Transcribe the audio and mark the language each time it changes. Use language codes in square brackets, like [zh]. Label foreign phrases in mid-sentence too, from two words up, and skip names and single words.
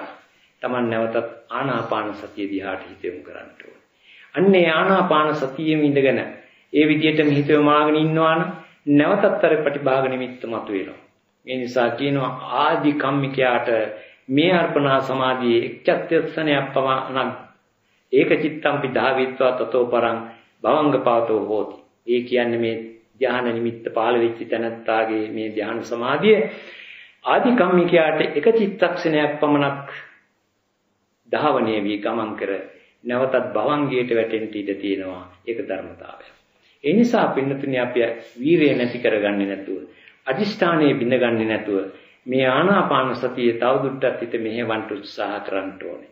[si] තමන් නැවතත් ආනාපාන සතිය දිහාට හිත යොමු කරන්න ඕනේ. අන්නේ ආනාපාන සතියෙම ඉඳගෙන ඒ විදිහටම හිත යොමාගෙන ඉන්නවා නම් නැවතත් අර ප්‍රතිභාග නිමිත්ත මතුවෙනවා. ඒ නිසා කියනවා ආදි කම්මිකයාට මේ අර්පණා සමාධියේ එක්චත්‍යස්සනයක් පමණක් [pi] ඒක චිත්තම්පි ධාවිත්වා තතෝ පරං භවංගපාතෝ හෝති. [si] ඒ කියන්නේ මේ ධ්‍යාන නිමිත්ත පහළ වෙච්ච තැනත්තාගේ මේ ධ්‍යාන සමාධිය ආදි කම්මිකයාට එක චිත්තක්ෂණයක් පමණක් ධාවනය වී ගමන් කර නැවතත් භවංගයට වැටෙන්න ඉඩ තියෙනවා. ඒක ධර්මතාවය. ඒ නිසා පින්නතුනි අපි වීරිය නැති කරගන්නේ නැතුව අදිෂ්ඨානයේ බිඳගන්නේ නැතුව මේ ආනාපාන සතිය තවදුරටත් හිත මෙහෙවන්න උත්සාහ කරන්න ඕනේ.